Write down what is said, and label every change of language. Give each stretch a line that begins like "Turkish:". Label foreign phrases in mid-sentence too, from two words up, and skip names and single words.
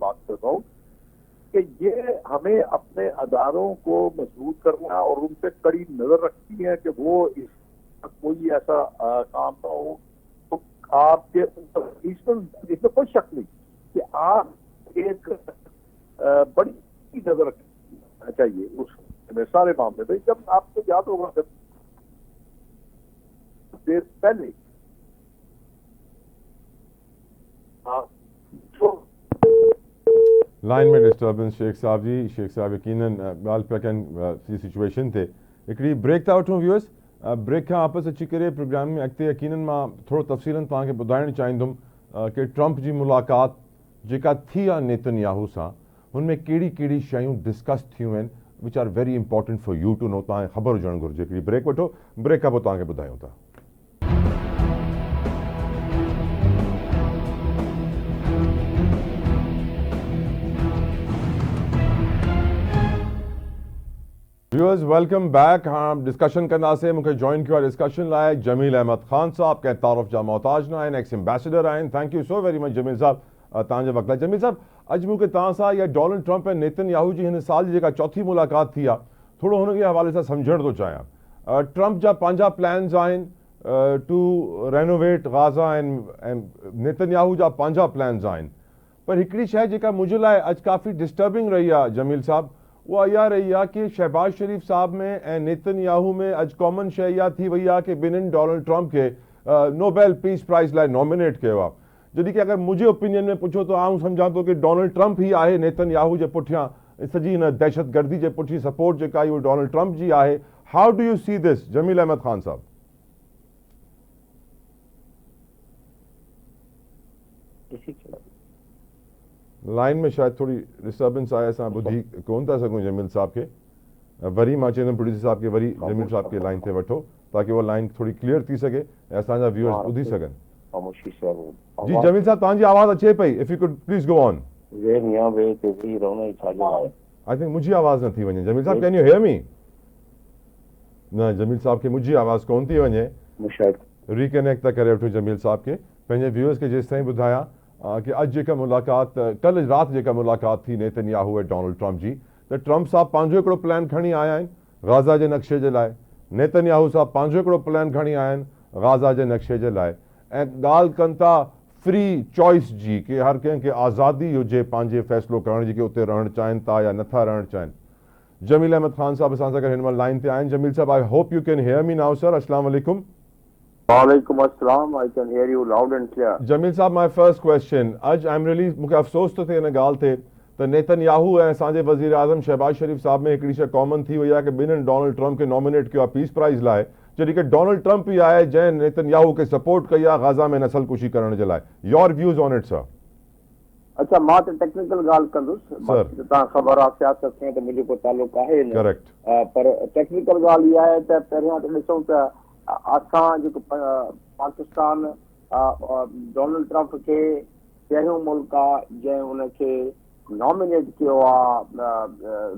Urdu: بات کرتا ہوں کہ یہ ہمیں اپنے اداروں کو مضبوط کرنا اور ان پہ کڑی نظر رکھتی ہے کہ وہ اس کوئی ایسا کام نہ ہو تو آپ کے اس میں کوئی شک نہیں کہ آپ ایک بڑی نظر رکھنا چاہیے اس میں سارے معاملے پہ. جب آپ کو یاد ہوگا جب دیر پہلے لائن میں ڈسٹربنس شیخ صاحب جی, شیخ صاحب یقیناً
Sindhi: ॻाल्हि पिया कनि सिचुएशन ते. हिकिड़ी ब्रेक था वठूं व्यूअर्स, ब्रेक खां वापसि अची करे प्रोग्राम में अॻिते यकीननि मां थोरो तफ़सीलन तव्हांखे ॿुधाइणु चाहींदुमि कि ट्रंप जी मुलाक़ात जेका थी आहे नेतन्याहू सां, हुन में कहिड़ी कहिड़ी शयूं डिस्कस थियूं आहिनि
English: which are very important for you to know.
Sindhi: तव्हांखे ख़बर हुजणु घुरिजे. हिकिड़ी ब्रेक वठो, ब्रेक खां पोइ तव्हांखे ॿुधायूं था.
English: viewers welcome back.
Sindhi: हाँ डिस्कशन कंदासीं. मूंखे जॉइन कयो आहे डिस्कशन लाइ जमील अहमद ख़ान साहब, कंहिं तारुफ़ जा मोहताज न आहिनि,
English: ex ambassador
Sindhi: आहिनि.
English: thank you so very much
Sindhi: जमील साहब तव्हांजे वक़्त लाइ. जमील साहब अॼु मूंखे तव्हां सां इहा डोनाल्ड ट्रंप ऐं नेतन्याहू जी हिन साल जी जेका चौथी मुलाक़ात थी आहे, थोरो हुनजे हवाले सां सम्झणु थो चाहियां. ट्रंप जा पंहिंजा प्लान्स आहिनि
English: to renovate
Sindhi: गाज़ा ऐं नेतन्याहू जा पंहिंजा प्लान्स आहिनि. पर हिकिड़ी शइ जेका मुंहिंजे लाइ अॼु काफ़ी डिस्टर्बिंग रही आहे जमील साहब, उहा इहा रही आहे कि शहबाज शरीफ़ साहब में ऐं नेतन्याहू में अॼु कॉमन शइ इहा थी वई आहे कि ॿिन्हिनि डोनाल्ड ट्रंप खे नोबेल पीस प्राइज़ लाइ नॉमिनेट कयो आहे. जॾहिं कि अगरि मुंहिंजे ओपिनियन में पुछो त आउं सम्झां थो कि डोनाल्ड ट्रंप ई आहे नेतन्याहू जे पुठियां, सॼी हिन दहशतगर्दी जे पुठियां सपोर्ट जेका आहे उहा डोनाल्ड ट्रंप जी आहे.
English: how do you see this
Sindhi: जमील अहमद ख़ान साहब? लाइन में शायद थोड़ी डिस्टर्बेंस आहे, असां ॿुधी कोन था सघूं जमील साहब खे. वरी मां चवंदुमि प्रोड्यूसर साहब खे वरी जमील साहब खे लाइन ते वठो ताकि उहा लाइन थोड़ी क्लियर थी सघे ऐं असांजा व्यूअर्स ॿुधी सघनि. जी जमील साहब तव्हांजी आवाज़ अचे पई.
English: if you could please go on. I think
Sindhi: मुंहिंजी आवाज़ न थी वञे.
English: जमील साहब can you hear me?
Sindhi: न जमील साहब खे मुंहिंजी आवाज़ कोन थी वञे. रिकनेक्ट था करे वठो जमील साहब खे. पंहिंजे व्यूअर्स खे जेसि ताईं ॿुधायां कि अॼु जेका मुलाक़ात कल्ह राति जेका मुलाक़ात थी नेतन्याहू ऐं डोनाल्ड ट्रंप जी, त ट्रंप साहब पंहिंजो हिकिड़ो प्लान खणी आया आहिनि गाज़ा जे नक्शे जे लाइ, नेतन्याहू साहब पंहिंजो हिकिड़ो प्लान खणी आया आहिनि गाज़ा जे नक्शे जे लाइ, ऐं ॻाल्हि कनि था
English: free choice
Sindhi: जी कि हर कंहिंखे आज़ादी हुजे पंहिंजे फ़ैसिलो करण जी कि उते रहणु चाहिनि था या नथा रहणु चाहिनि. जमील अहमद ख़ान साहब असां सां गॾु हिन महिल लाइन ते आहिनि.
English: जमील साहब I hope you can hear me now sir.
Arabic: السلام عليكم. وعليكم السلام.
English: I can hear you loud and clear. जमील साहब my first question,
Sindhi: अॼु
English: I am really
Sindhi: मूंखे अफ़सोस थो थिए हिन ॻाल्हि ते त नेतन्याहू ऐं असांजे वज़ीर आज़म शहबाज शरीफ़ साहब में हिकिड़ी शइ कॉमन थी वई आहे कि ॿिन्हिनि डोनाल्ड ट्रंप खे नॉमिनेट कयो आहे
English: peace prize
Sindhi: लाइ, जॾहिं कि डोनाल्ड ट्रंप ई आहे जंहिं नेतन्याहू खे सपोर्ट कई आहे गाज़ा में नसलकुशी करण जे लाइ.
English: your views on it sir?
Sindhi: अच्छा मां त टेक्निकल ॻाल्हि कंदुसि. तव्हां ख़बर आहे सियासत में त मुंहिंजो को तालुक़ आहे न. करेक्ट. पर टेक्निकल ॻाल्हि इहा आहे त पहिरियां त ॾिसूं त असां जेको पाकिस्तान डोनाल्ड ट्रंप खे पहिरियों मुल्क आहे जंहिं हुनखे नॉमिनेट कयो आहे नोबेल प्राइज़ लाइ.